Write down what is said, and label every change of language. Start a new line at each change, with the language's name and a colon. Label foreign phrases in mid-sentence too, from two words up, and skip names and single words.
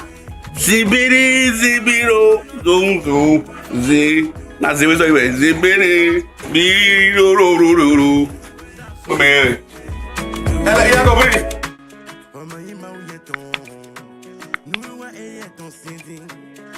French: Zibiri, zibiro, zoom, zoom, zi. Na zibiri, zibiri, biro, ro, ro, ro, ro. Mais, elle a compris.